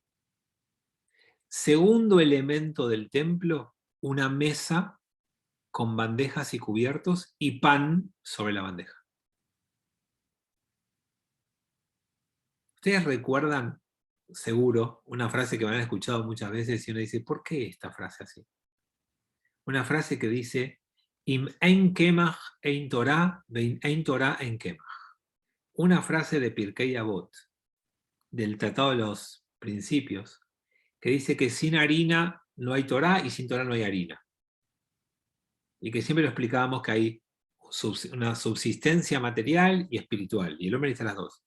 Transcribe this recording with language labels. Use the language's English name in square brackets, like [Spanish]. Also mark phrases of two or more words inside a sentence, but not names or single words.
[Spanish] Segundo elemento del templo, una mesa con bandejas y cubiertos y pan sobre la bandeja. Ustedes recuerdan, seguro, una frase que me han escuchado muchas veces y uno dice, ¿por qué esta frase así? Una frase que dice, [Hebrew] אם אין קמח אין תורה, ואם אין תורה אין קמח. [Spanish] Una frase de Pirkei Avot, del Tratado de los Principios, que dice que sin harina no hay Torah y sin Torah no hay harina. Y que siempre lo explicábamos que hay una subsistencia material y espiritual, y el hombre necesita las dos.